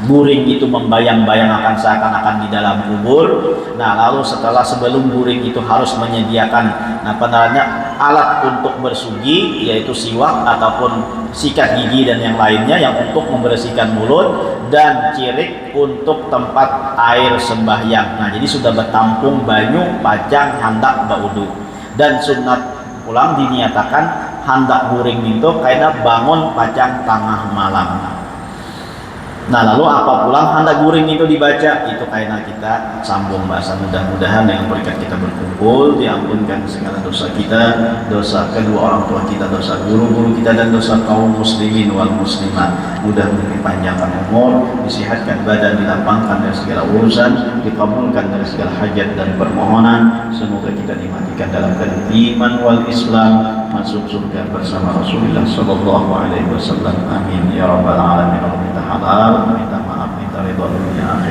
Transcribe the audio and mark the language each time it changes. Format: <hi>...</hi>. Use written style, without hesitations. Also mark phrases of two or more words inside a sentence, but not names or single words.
<bjn>buring itu membayang-bayang akan seakan-akan di dalam kubur.</bjn> <id>Nah, lalu sebelum buring itu harus menyediakan alat untuk bersugi, yaitu siwak ataupun sikat gigi dan yang lainnya yang untuk membersihkan mulut, dan cirik untuk tempat air sembahyang.</id> <bjn>Nah, jadi sudah bertampung banyu pacang hendak baudu. Dan sunat pulang diniatakan hendak buring itu karena bangun pacang tengah malam. Nah, lalu apa pulang hendak guring itu dibaca, itu karena kita sambung bahasa.</bjn> <id>Mudah-mudahan dengan berkat kita berkumpul diampunkan segala dosa kita, dosa kedua orang tua kita, dosa guru-guru kita, dan dosa kaum</id> <ar>المسلمين والمسلمات.</ar> <id>Mudah-mudahan dipanjangkan umur, disihatkan badan, dilapangkan dari segala urusan, dikabulkan dari segala hajat dan permohonan. Semoga kita dimatikan dalam keadaan</id> <ar>إيمان والإسلام,</ar> <id>masuk surga bersama Rasulullah</id> <ar>صلى الله عليه وسلم. آمين يا رب العالمين.</ar> <id>Minta halal, minta maaf, minta ridha dunia</id>